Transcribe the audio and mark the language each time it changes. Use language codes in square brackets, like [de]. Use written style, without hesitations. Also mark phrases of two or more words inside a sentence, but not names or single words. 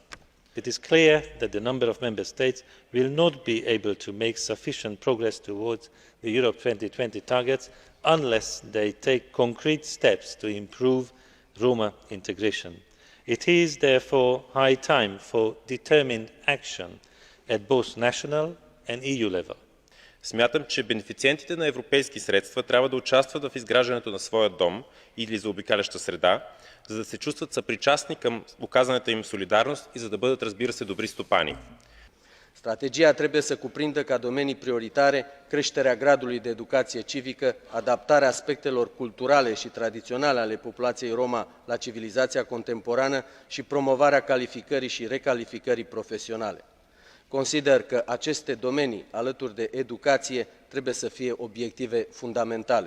[en] It is clear that the number of member states will not be able to make sufficient progress towards the Europe 2020 targets unless they take concrete steps to improve Roma integration. It is therefore high time for determined action at both national and EU level. [bg] Смятам, че бенефициентите на европейски средства трябва да участват в изграждането на своя дом или заобикаляща среда, за да се чувстват съпричастни към оказаната им солидарност и за да бъдат, разбира се, добри стопани. [ro] Strategia trebuie să cuprindă ca domenii prioritare creșterea gradului de educație civică, adaptarea aspectelor culturale și tradiționale ale populației Roma la civilizația contemporană și promovarea calificării și recalificării profesionale. Consider că aceste domenii, alături de educație, trebuie să fie obiective fundamentale.